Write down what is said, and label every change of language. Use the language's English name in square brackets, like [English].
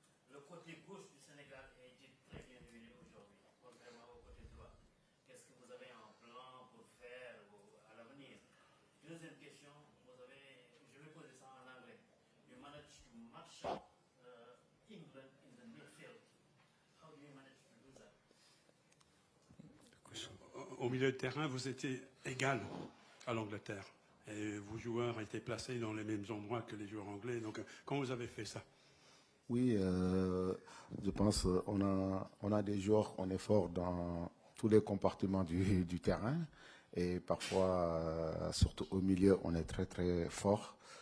[French] Le côté gauche du Sénégal a été très bien huilé aujourd'hui, contrairement au côté droit. Qu'est-ce que vous avez en plan pour faire à l'avenir? Deuxième question, je vais poser ça en anglais. [English] You managed to match up England in the midfield. How do you manage to do that? [French] Au milieu de terrain, vous étiez égal à l'Angleterre. Et vos joueurs étaient placés dans les mêmes endroits que les joueurs anglais. Donc, comment vous avez fait ça? Oui, je pense on a des joueurs, on est fort dans tous les compartiments du terrain et parfois, surtout au milieu, on est très très fort.